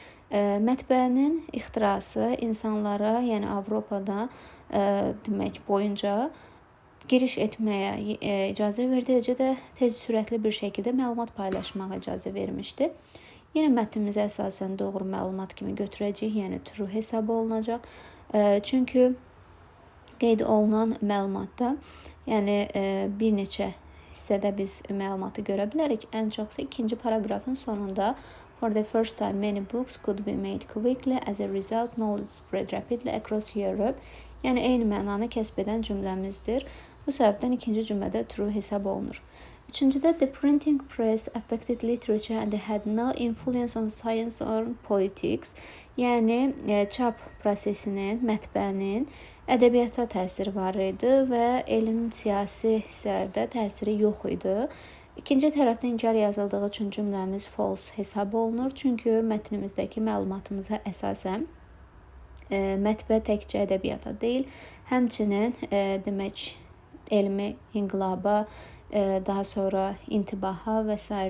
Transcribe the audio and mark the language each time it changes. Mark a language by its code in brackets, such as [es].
[az] Mətbəənin ixtirası insanlara, yəni Avropada demək boyunca giriş etməyə icazə verdi, eləcə də tez sürətli bir şəkildə məlumat paylaşmağa icazə vermişdi. Yenə mətnimizə əsasən doğru məlumat kimi götürəcəyik, yəni true hesab olunacaq. Çünki qeyd olunan məlumatda, yəni bir neçə hissədə biz məlumatı görə bilərik. Ən çoxsa ikinci paragrafın sonunda [en] for the first time many books could be made quickly as a result knowledge spread rapidly across Europe. [az] Yəni eyni mənanı kəsb edən cümləmizdir. Bu səbəbdən ikinci cümlədə true hesab olunur. Üçüncüdə [en] the printing press affected literature and had no influence on science or politics. [az] Yəni çap prosesinin, mətbəənin ədəbiyyata təsiri var idi və elm, siyasi hissələrdə təsiri yox idi. İkinci tərəfdə inkar yazıldığı üçün cümləmiz false hesab olunur. Çünki mətnimizdəki məlumatımıza əsasən mətbə təkcə ədəbiyyata deyil, həmçinin demək elmi inqilaba, daha sonra intibaha və s.